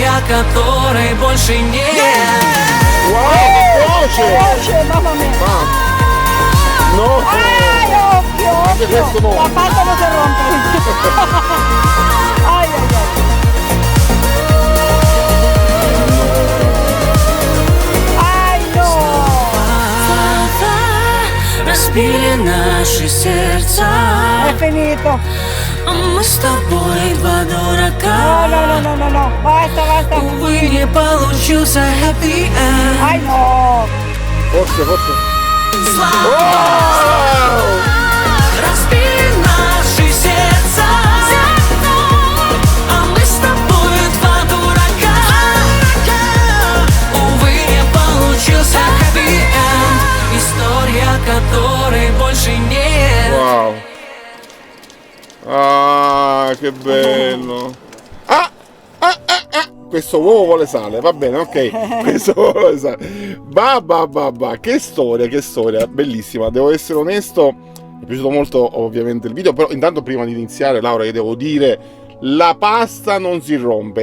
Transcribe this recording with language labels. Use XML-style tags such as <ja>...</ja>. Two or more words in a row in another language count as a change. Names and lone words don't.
<ru>который больше нет. Wow,</ru> <it>Voce, mamma mia. No! Occhio, questo no. la pasta non si rompe. Ai, ai, ai. Ai, no.</it> <ru>Разбили наши сердца.</ru> <it>È finito.</it> <ru>Мы с тобой два дурака.</ru> <it>No, basta.</it> <ru>Увы, не получился</ru> <en>happy end.</en> <it>Ai, no. Forse.</it> <ru>Разбили наши сердца. А мы с тобой два дурака. Увы, не получился</ru> <en>happy end.</en> <ru>История, которой больше нет.</ru> <it>Wow. Ah, che bello. Questo uovo vuole sale, va bene, ok. Questo uovo vuole sale. Bah. Che storia, bellissima. Devo essere onesto, mi è piaciuto molto ovviamente il video, però intanto prima di iniziare, Laura, io devo dire, la pasta non si rompe.</it>